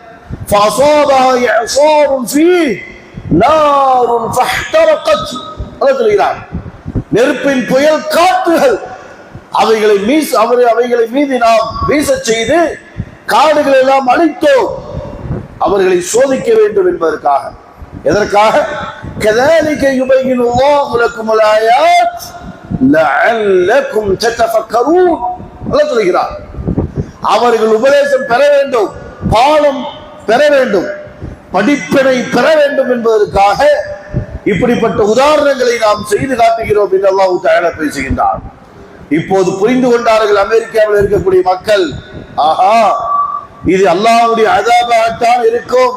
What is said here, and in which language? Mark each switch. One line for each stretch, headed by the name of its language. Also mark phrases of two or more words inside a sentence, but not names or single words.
Tamil: நெருப்பின் புயல் காற்றுகள் அவைகளை மீது நாம் வீச செய்து காடுகள் எல்லாம் அழித்தோம், அவர்களை சோதிக்க வேண்டும் என்பதற்காக. எதற்காக?
Arabic: كذلك يبين الله لكم الآيات لعلكم تتفكرون.
Tamil: அல்லாஹ் சொல்கிறார், அவர்கள் உபதேசம் பெற வேண்டும், பாடம் பெற வேண்டும், படிப்பினை பெற வேண்டும் என்பதற்காக இப்படிப்பட்ட உதாரணங்களை நாம் செய்து காட்டுகிறோம் என்று அல்லாஹ் தஆலா பேசுகின்றார். இப்போது புரிந்து கொண்டார்கள் அமெரிக்காவில் இருக்கக்கூடிய மக்கள், ஆஹா இது அல்லாஹ்வுடைய அஸாபாகத்தான் இருக்கும்.